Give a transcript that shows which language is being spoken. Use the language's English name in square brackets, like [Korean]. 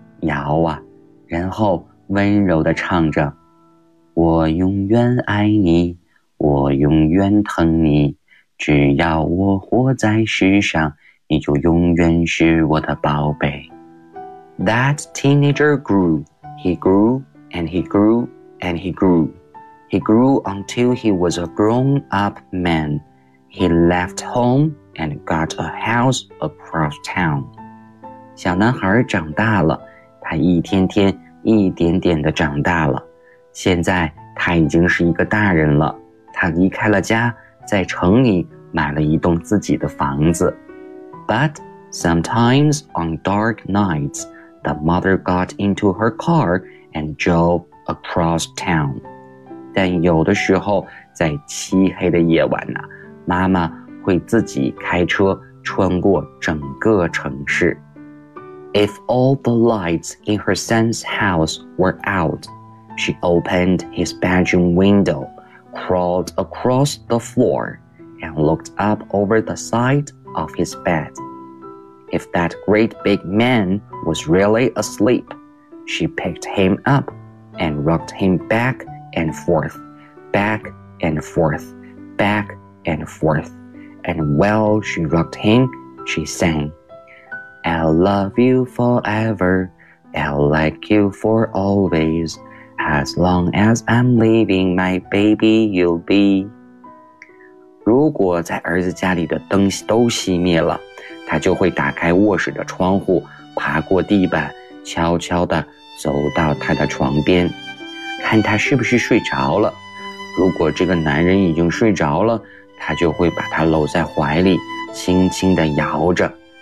[Chinese] 摇啊，然后温柔地唱着，我永远爱你，我永远疼你，只要我活在世上，你就永远是我的宝贝。 [English] That teenager grew, he grew, and he grew, and he grew. He grew until he was a grown-up man. He left home and got a house across town. [Chinese] 小男孩长大了，他一天天一点点地长大了，现在他已经是一个大人了，他离开了家，在城里买了一栋自己的房子。 [English] But sometimes on dark nights, the mother got into her car and drove across town. [Chinese] 但有的时候在漆黑的夜晚呢、啊、妈妈会自己开车穿过整个城市。 [English] If all the lights in her son's house were out, she opened his bedroom window, crawled across the floor, and looked up over the side of his bed. If that great big man was really asleep, she picked him up and rocked him back and forth, back and forth, back and forth. And while she rocked him, she sang. I'll love you forever, I'll like you for always, as long as I'm living, my baby you'll be. [Chinese] 如果在儿子家里的灯都熄灭了，他就会打开卧室的窗户，爬过地板，悄悄地走到他的床边，看他是不是睡着了。如果这个男人已经睡着了，他就会把他搂在怀里，轻轻地摇着。